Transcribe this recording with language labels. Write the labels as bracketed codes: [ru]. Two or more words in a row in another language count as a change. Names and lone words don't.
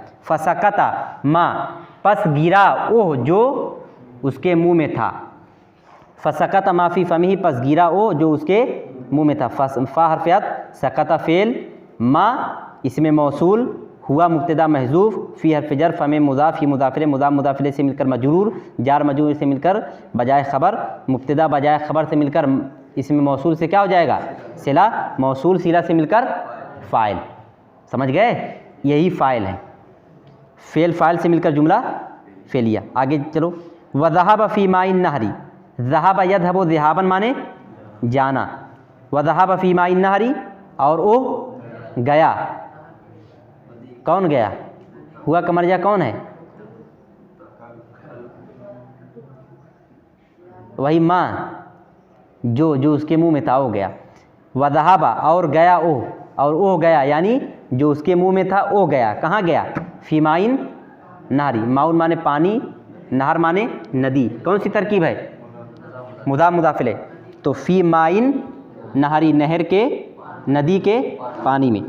[ar] فسقط ما [hi] पस गिरा ओह जो उसके मुंह में था, [ar] فسقط ما في فمه [hi] पस गिरा ओ जो उसके मुंह में था। फ़ा हरफ़ियत, सकता फ़ेल, मा इसमें मौसूल, हुआ मुब्तदा महज़ूफ़, फ़ी हर्फ़ जर, फ़मे मुज़ाफ़, ही मुज़ाफ़िले, मुज़ाफ़ मुज़ाफ़िले से मिलकर मजरूर, जार मजरूर से मिलकर बजाय ख़बर, मुब्तदा बजाय ख़बर से मिलकर इसमें मौसूल से क्या हो जाएगा, सिला, मौसूल सिला से मिलकर फ़ाइल। समझ गए, यही फ़ाइल है। फ़ेल फ़ाइल से मिलकर जुमला फ़ेलिया। आगे चलो, [ar] وذهب في ماء النهر، ذهب يذهب ذهابا [hi] माने जाना, [ar] وذهب في ماء النهر, [hi] और वो गया, कौन गया, हुआ का मर्जा कौन है, वही माँ, जो जो उसके मुंह में था वो गया। [ar] وذهب [hi] और गया ओ, और ओ गया यानी जो उसके मुंह में था वो गया, कहाँ गया, [ar] في ماء النهر, [hi] माउन माने पानी, नहर माने नदी, कौन सी तरकीब है, मुदाफ़ मुदाफ़िले, तो [ar] في ماء النهر, [hi] नहर के, नदी के पानी में।